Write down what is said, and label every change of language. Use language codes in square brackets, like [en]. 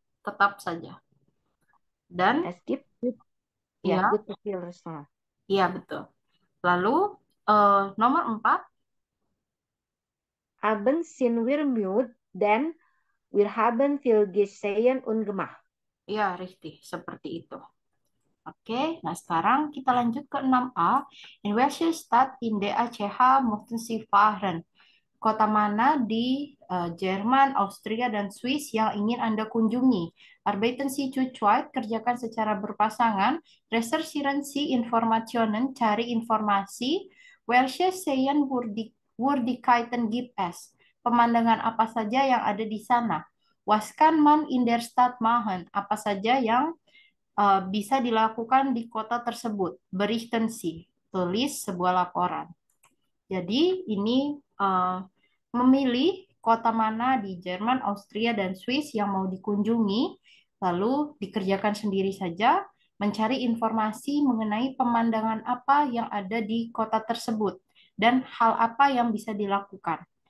[id] Tetap saja. Dan, [de] Es gibt gut, [id] ya, [de] gut viel Restaurant. [id] iya betul. Lalu, nomor 4. [de] Abends sind wir müde, denn wir haben viel gesehen und gemacht. [id] Iya, [de] richtig. [id] Seperti itu. Oke, nah sekarang kita lanjut ke 6A. [de] In welche Stadt in DACH möchten Sie fahren? [id] Kota mana di Jerman, Austria, dan Swiss yang ingin Anda kunjungi? [de] Arbeiten Sie zu zweit, [id] kerjakan secara berpasangan. [de] Recherchieren Sie Informationen, [id] cari informasi. [de] Welche Sehenswürdigkeiten gibt es? [id] Pemandangan apa saja yang ada di sana? [de] Was kann man in der Stadt machen? [id] Apa saja yang bisa dilakukan di kota tersebut? [de] Berichten Sie, [id] tulis sebuah laporan. Jadi ini memilih kota mana di Jerman, Austria, dan Swiss yang mau dikunjungi, lalu dikerjakan sendiri saja, mencari informasi mengenai pemandangan apa yang ada di kota tersebut, dan hal apa yang bisa dilakukan.